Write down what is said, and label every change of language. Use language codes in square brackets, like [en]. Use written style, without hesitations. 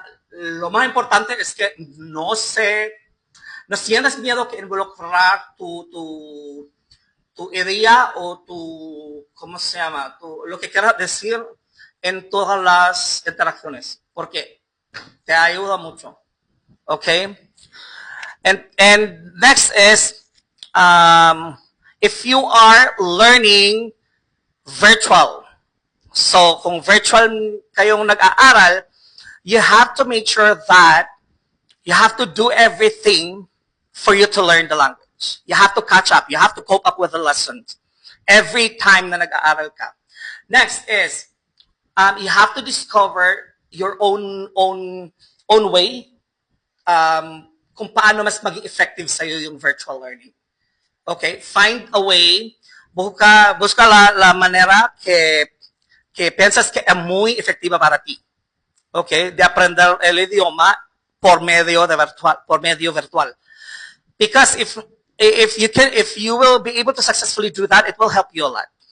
[es] Lo más importante es que no sientas miedo que involucrar tu idea o ¿cómo se llama? Lo que quieras decir en todas las interacciones, porque te ayuda mucho. [en] Okay? And next is, if you are learning virtual, so [tl] kung virtual kayong nag-aaral, [en] you have to make sure that you have to do everything for you to learn the language. You have to catch up. You have to cope up with the lessons every time [tl] na nag-aaral ka. [en] Next is, you have to discover your own way [tl] kung paano mas maging effective sa'yo yung virtual learning. [en] Okay? Find a way, [es] busca la manera que piensas que es muy efectiva para ti. Okay? De aprender el idioma por medio virtual. [en] Because if you will be able to successfully do that, it will help you a lot.